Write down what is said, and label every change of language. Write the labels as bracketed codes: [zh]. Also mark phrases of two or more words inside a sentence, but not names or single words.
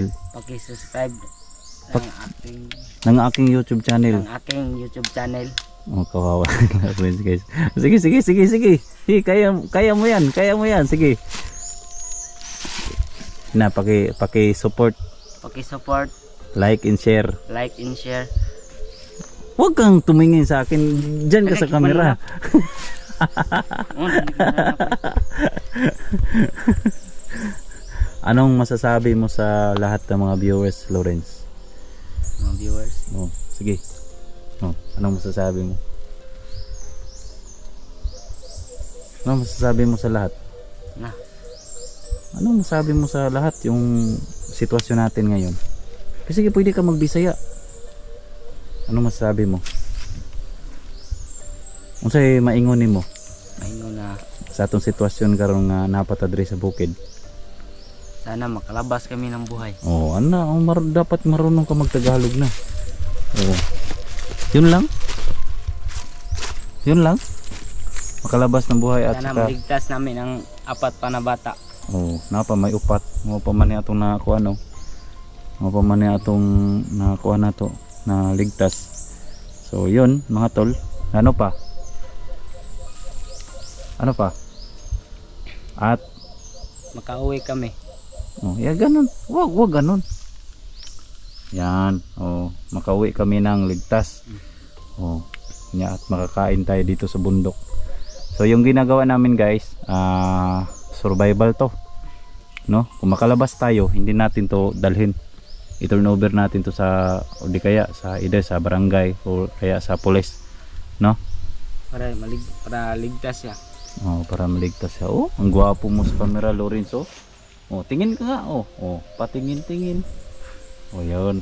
[tl] Paki-subscribe ng aking YouTube channel. Oh, kawawa. Guys. Sige, sige, sige, sige. Sige, kaya mo yan. Kaya mo yan. Sige. Ina, paki-support. Paki-support. [en] Like and share. Like and share. [tl] Huwag kang tumingin sa akin. Diyan ka sa camera. Anong masasabi mo sa lahat ng mga viewers, Lawrence? Mga viewers? Oh, sige. Oh, anong masasabi mo? Anong masasabi mo sa lahat? Na. Anong masasabi mo sa lahat yung sitwasyon natin ngayon? Kasi pwede ka magbisaya. Anong masasabi mo? [ceb] Unsay maingonin mo? Maingon na Sa atong sitwasyon karon nga napatadre sa bukid. [tl] sana makalabas kami ng buhay. Oh, dapat marunong ka magtagalog na. Oh. Yun lang? Yun lang? Makalabas ng buhay at Sana saka maligtas namin ang 4 pa na bata. oh, [ceb] napa may upat. Mo pa man ni atong nakuha no. Mo pa man ni atong nakuha na to na ligtas. [tl] So, yun mga tol. Ano pa? Ano pa? At Makauwi kami. oh, ya ganun. Wag ganun. Yan. Oh, makauwi kami ng ligtas. Oh, nya at makakain tayo dito sa bundok. So, yung ginagawa namin guys, survival to. No? Kung makalabas tayo, hindi natin to dalhin. I-turn over natin to sa o di kaya sa either sa barangay o kaya sa pulis. No? Para ligtas siya. Oh, para maligtas siya. Oh, ang gwapo mo sa camera, Lorenzo. Oh, tingin ka nga. Oh, patingin-tingin. Oh, yun.